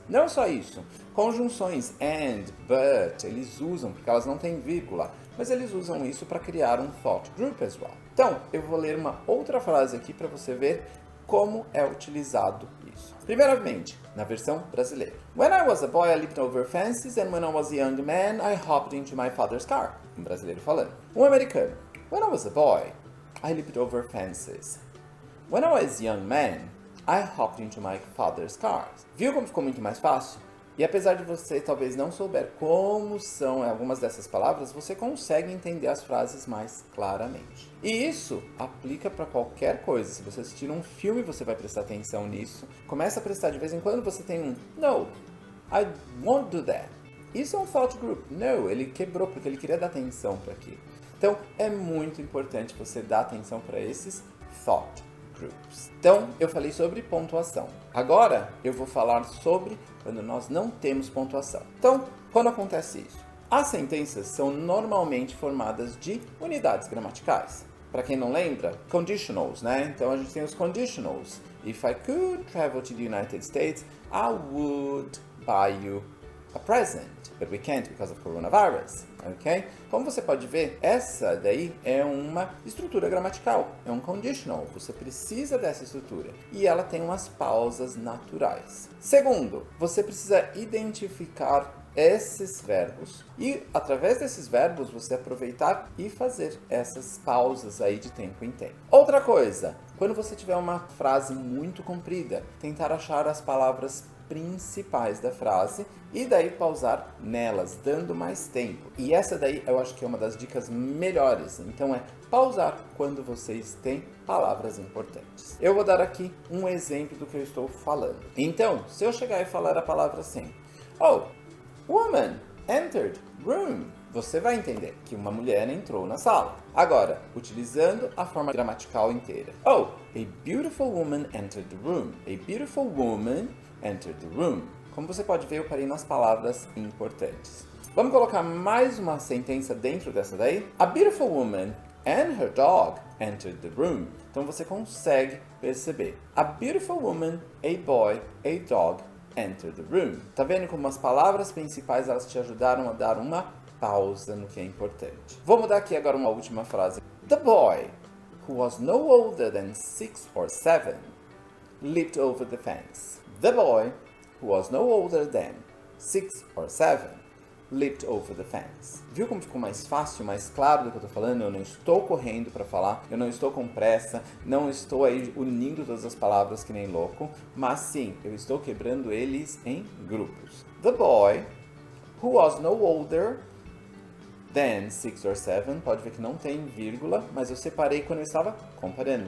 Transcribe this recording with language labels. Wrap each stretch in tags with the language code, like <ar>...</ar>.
<pt>Não só isso, conjunções and, but, eles usam, porque elas não têm vírgula, mas eles usam isso para criar um thought group</pt> <en>as well.</en> <pt>Então, eu vou ler uma outra frase aqui para você ver como é utilizado isso. Primeiramente, na versão brasileira.</pt> <en>When I was a boy, I leaped over fences, and when I was a young man, I hopped into my father's car.</en> <pt>Um brasileiro falando. Um americano.</pt> <en>When I was a boy, I leaped over fences. When I was a young man, I hopped into my father's car.</en> <pt>Viu como ficou muito mais fácil? E apesar de você talvez não souber como são algumas dessas palavras, você consegue entender as frases mais claramente. E isso aplica para qualquer coisa. Se você assistir um filme, você vai prestar atenção nisso. Começa a prestar de vez em quando, você tem um</pt> <en>No, I won't do that.</en> <pt>Isso é um thought group. No, ele quebrou porque ele queria dar atenção para aquilo. Então, é muito importante você dar atenção para esses thought groups. Então, eu falei sobre pontuação. Agora, eu vou falar sobre quando nós não temos pontuação. Então, quando acontece isso? As sentenças são normalmente formadas de unidades gramaticais. Para quem não lembra, conditionals, né? Então, a gente tem os conditionals.</pt> <en>If I could travel to the United States, I would buy you a present, but we can't because of coronavirus, ok?</en> <pt>Como você pode ver, essa daí é uma estrutura gramatical, é um conditional, você precisa dessa estrutura e ela tem umas pausas naturais. Segundo, você precisa identificar esses verbos e através desses verbos você aproveitar e fazer essas pausas aí de tempo em tempo. Outra coisa, quando você tiver uma frase muito comprida, tentar achar as palavras principais da frase e daí pausar nelas, dando mais tempo. E essa daí eu acho que é uma das dicas melhores. Então é pausar quando vocês têm palavras importantes. Eu vou dar aqui um exemplo do que eu estou falando. Então, se eu chegar e falar a palavra assim, oh,</pt> <en>woman entered room,</en> <pt>você vai entender que uma mulher entrou na sala. Agora, utilizando a forma gramatical inteira.</pt> <en>Oh, a beautiful woman entered the room. A beautiful woman entered the room.</en> <pt>Como você pode ver, eu parei nas palavras importantes. Vamos colocar mais uma sentença dentro dessa daí?</pt> <en>A beautiful woman and her dog entered the room.</en> <pt>Então você consegue perceber.</pt> <en>A beautiful woman, a boy, a dog entered the room.</en> <pt>Tá vendo como as palavras principais elas te ajudaram a dar uma pausa no que é importante. Vou mudar aqui agora uma última frase.</pt> <en>The boy, who was no older than 6 or 7, leaped over the fence. The boy, who was no older than 6 or 7, leaped over the fence.</en> <pt>Viu como ficou mais fácil, mais claro do que eu tô falando? Eu não estou correndo para falar, eu não estou com pressa, não estou aí unindo todas as palavras que nem louco, mas sim, eu estou quebrando eles em grupos.</pt> <en>The boy, who was no older than 6 or 7,</en> <pt>pode ver que não tem vírgula, mas eu separei quando eu estava comparando.</pt>